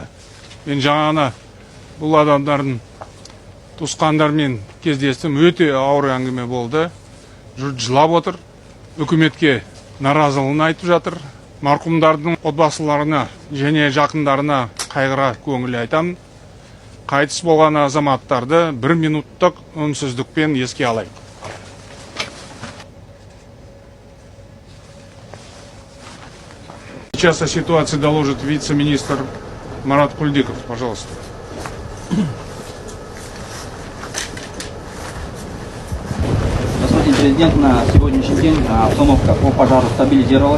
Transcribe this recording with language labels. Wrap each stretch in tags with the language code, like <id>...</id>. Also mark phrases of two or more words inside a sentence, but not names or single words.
<kk>Мен жаңа бұл адамдардың туысқандармен кездестім, өте ауыр әңгіме болды. Жұрт жылап отыр, үкіметке наразылығын айтып жатыр. Марқұмдардың отбасыларына және жақындарына қайғыра көңіл айтамын. Қайтыс болған азаматтарды 1 минуттық үнсіздікпен еске алайық.</kk> <ru>Сейчас о ситуации доложит вице-министр Марат Кульдиков. Пожалуйста. Господин президент, на сегодняшний день обстановка по пожару стабилизировалась.</ru>